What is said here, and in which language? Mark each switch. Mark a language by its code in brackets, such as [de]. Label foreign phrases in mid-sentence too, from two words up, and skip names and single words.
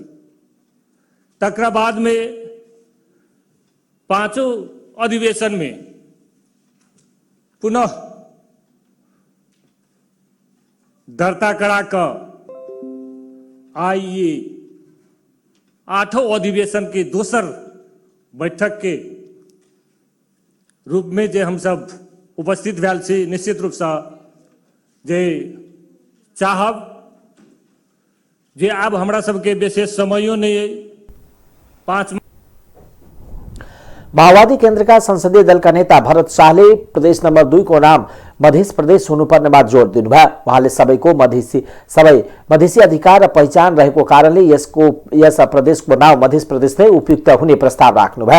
[mai] तकरा बाद में 5 अधिवेशन में पुनः दर्ता करा कर आई ये 8 अधिवेशन के दोसर बैठक के रूप में जे हम सब उपस्थित भेल छी। निश्चित रूप से जे चाहब जे आब हमरा सबके विशेष समयो नहीं है। 5 [ne] माओवादी केन्द्रका संसदीय दलका नेता भरत शाहले प्रदेश नंबर 2 को नाम मध्य प्रदेश हुनुपर्नेमा जोड दिनुभयो। उहाँले सबै मधेसी अधिकार र पहिचान रहेको कारणले यस प्रदेशको नाम मध्य प्रदेश नै उपयुक्त हुने प्रस्ताव राख्नुभयो।